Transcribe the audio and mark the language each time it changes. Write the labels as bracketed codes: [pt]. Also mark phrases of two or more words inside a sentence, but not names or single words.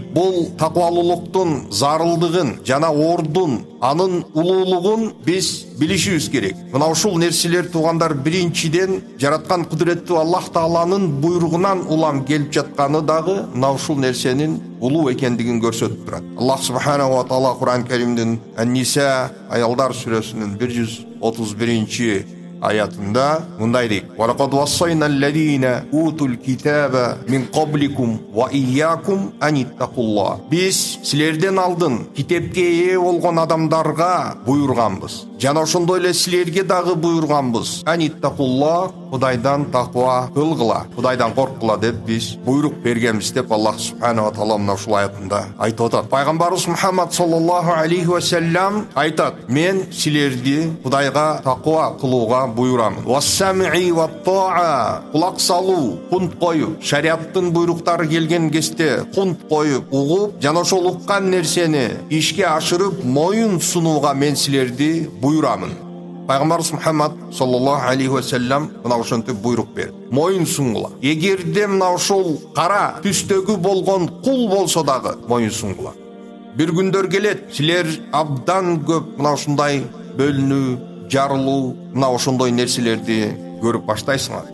[ky] Бул таквалуулуктун зарылдыгын жана ордун, анын улуулугун биз билишибиз керек. Мына ушул нерселер туугандар биринчиден жараткан кудуреттүү Аллах Тааланын буйругунан улам келип жатканы дагы мына ушул нерсенин улуу экендигин көрсөтүп турат. Аллах [ar] سبحانه وتعالى [ky] Кур'ан Каримдин Ан-Ниса аялдар сүрөсүнүн 131 аятында мындай дейт: [ar] "ولقد وصينا الذين أوتوا الكتاب من قبلكم وإياكم أن اتقوا الله." [ky] Биз силерден алдын китепке ээ болгон адамдарга буйрганбыз. Жана ошондой эле силерге дагы буйрганбыз. Anittaqullah, Кудайдан таква кылгыла, Кудайдан корккула деп биз буйрук бергенбиз деп Аллах [ar] سبحانه وتعالى [ky] мына ушул аятында айтып атат. Пайгамбарыбыз Мухаммад [ar] صلى الله عليه وسلم [ky] айтат: "Мен силерди Кудайга таква кылууга буйрамын. [ar] والسمع والطاعة, [ky] кулак салуу, кунт коюп, шариаттын буйруктары келген кезде кунт коюп, угуп, жана ошол уккан нерсени ишке ашырып моюн сунууга мен силерди буйрамын." Пайгамбарыбыз Мухаммад [ar] صلى الله عليه وسلم [ky] мына ошентип буйрук берди. Моюн сунгула. Эгерде мына ошол кара түстөгү болгон кул болсо дагы моюн сунгула. Бир күндөр келет, силер абдан көп мына ушундай бөлүнүү, жарылуу, мына ошондой нерселерди көрүп баштайсыңар.